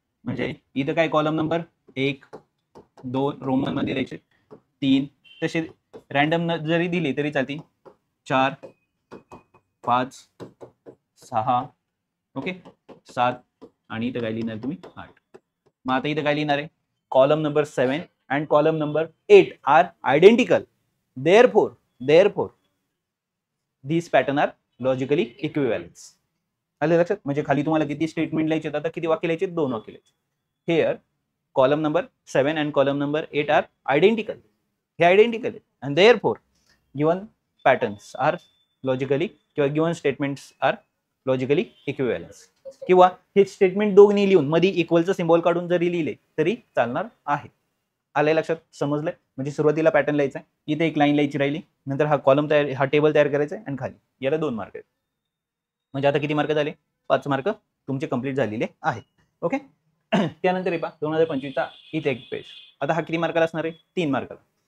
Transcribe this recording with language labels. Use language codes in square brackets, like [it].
[mr] म्हणजे इथं काय, कॉलम नंबर 1 2 रोमन मध्ये द्यायचे, 3 तसे रॅन्डम जरी दिले तरी चालतील, 4 5 6 ओके 7 आणि इथं काय लिहिणार तुम्ही, 8. मग आता इथं काय लिहिणार आहे, column number 7 [en] and column number 8 are identical. Therefore these pattern are logically equivalent. [mr] आले लक्षात. म्हणजे खाली तुम्हाला किती स्टेटमेंट लिहायचे, आता किती वाक्य लिहायचे, 2 वाक्य लिहायचे. [en] Here column number 7 and column number 8 are identical. [mr] हे आयडेंटिकल आहे [en] and therefore given patterns are logically [mr] किंवा [en] given statements are logically equivalent. [mr] किंवा हे स्टेटमेंट दोन्ही लिहून मध्ये इक्वलचं सिम्बॉल काढून जरी लिहिले तरी चालणार आहे. आलंय लक्षात, समजलंय? म्हणजे सुरुवातीला पॅटर्न लिहायचा आहे, इथे एक लाईन लिहायची राहिली, नंतर हा कॉलम तयार, हा टेबल तयार करायचा आहे आणि खाली याला 2 मार्क आहेत. म्हणजे आता किती मार्क झाले? 5 मार्क तुमचे कंप्लीट झालेले आहे. ओके. त्यानंतर हे पहा 2025 चा इथे एक पेज. आता हा किती मार्काला असणार आहे? 3 मार्काला.